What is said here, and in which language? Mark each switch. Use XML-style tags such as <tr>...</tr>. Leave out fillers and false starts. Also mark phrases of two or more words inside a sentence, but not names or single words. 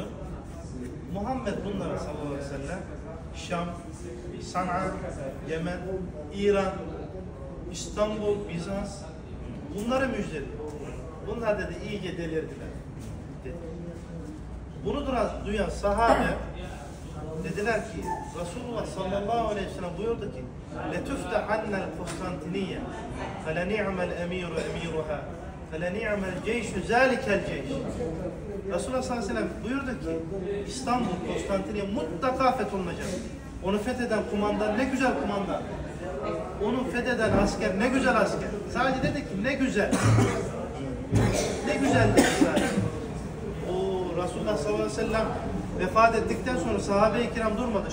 <tr>Muhammed bunlara</tr> <ar>صلى الله عليه وسلم</ar> <tr>Şam, San'a, Yemen, İran, İstanbul, Bizans bunları müjdeliyor. Bunlar dedi iyice delirdiler. Dedi. Bunu duyan sahabe dediler ki Resulullah</tr> <ar>صلى الله عليه وسلم</ar> <tr>buyurdu ki</tr> <ar>لَتُفْتَحَنَّ الْقُسْطَنْتِنِيَّ فَلَنِعْمَ الْاَمِيرُ اَمِيرُهَا فَلَنِعْمَ الْجَيْشُ ذَٰلِكَ الْجَيْشُ.</ar> <tr>Resulullah</tr> <ar>صلى الله عليه وسلم</ar> <tr>buyurdu ki İstanbul, Konstantiniye mutlaka fetholunacak. Onu fetheden kumandan ne güzel kumandan. Onu fetheden asker ne güzel asker. Sadece dedi ki ne güzel. Ne güzel dedi sadece. O Resulullah</tr> <ar>صلى الله عليه وسلم</ar> <tr>vefat ettikten sonra sahabe-i kiram durmadı.</tr>